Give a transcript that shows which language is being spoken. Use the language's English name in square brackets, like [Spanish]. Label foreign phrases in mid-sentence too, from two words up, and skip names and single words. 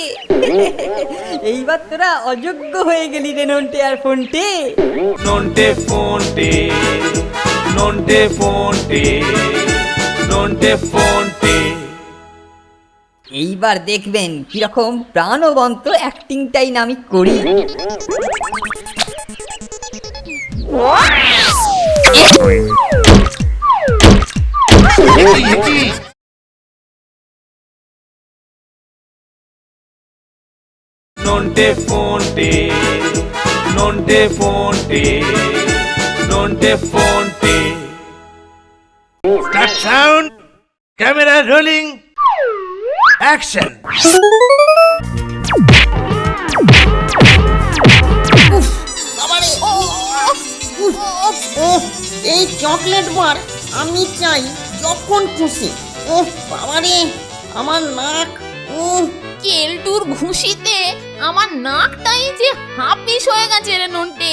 [Bangla] এইবার তোরা অযোগ্য হয়ে গেলি রে নন্টে আর ফোনটে। নন্টে ফোনটে, নন্টে ফোনটে, নন্টে ফোনটে। এইবার দেখবেন কিরকম প্রাণবন্ত অ্যাক্টিংটাই না আমি করি। Nonte fonte, nonte fonte, nonte fonte. [English] Start sound, camera rolling, action. [Bangla] বাবারে, ওহ, এই চকলেট বার আমি চাই যখন খুশি। ওহ বাবারে, আমার নাক। কেলটুর ঘুষিতে আমার নাকটাই যে হাপিস হয়ে গেছে রে নন্টে।